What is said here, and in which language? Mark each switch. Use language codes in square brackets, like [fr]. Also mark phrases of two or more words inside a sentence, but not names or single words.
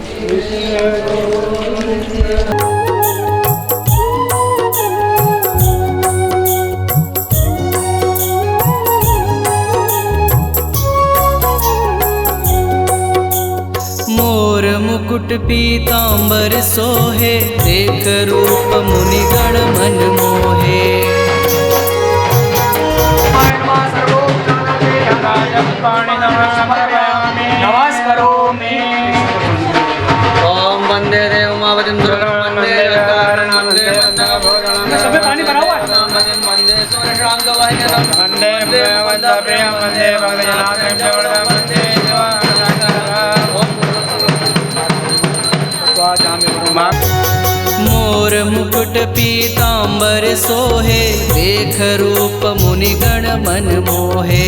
[hi] मोर मुकुट पीतांबर सोहे, देख रूप मुनिगण मन मोहे। [sa] नमस्करोमि। ओम वंदे देव उमापतिं दुर्गं वंदे कारणं वंदे [hi] सब में पानी भरा हुआ है। [sa] वंदे सूर्यशांत वाहिनीं वंदे वंदे प्रियं वंदे भक्तजनाथं जगन्नाथं वंदे [hi] मोर मुकुट पीतांबर सोहे, देख रूप मुनिगण मन मोहे।